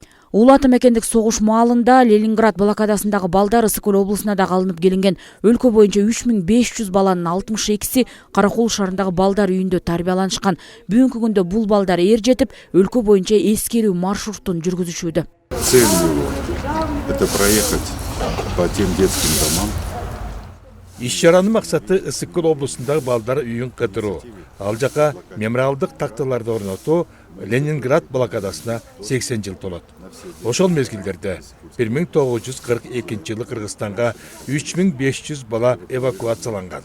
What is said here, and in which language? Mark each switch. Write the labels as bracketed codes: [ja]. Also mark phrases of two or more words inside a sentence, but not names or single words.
[ky] Улаты мекендик согуш маалында Ленинград блокадасындагы балдар Ысык Көл облусуна да алынып келинген. Өлкө боюнча 3500 баланын 62си Каракол шаарындагы балдар үйүндө тарбияланышкан. Бүгүнкү күндө бул балдар эр жетип, өлкө боюнча эскерүү маршрутун жүргүзүшүүдө. [ru] Цель его – это проехать по тем детским домам. [ky] Иш-чаранын максаты Ысык Көл облусундагы балдар үйүн кыдыруу. Ал жака мемориалдык тактыларды орнотуу Ленинград блокадасына 80 жыл толот. Ошол мезгилдерде 1942 жылы Кыргызстанга 3500 бала эвакуацияланган.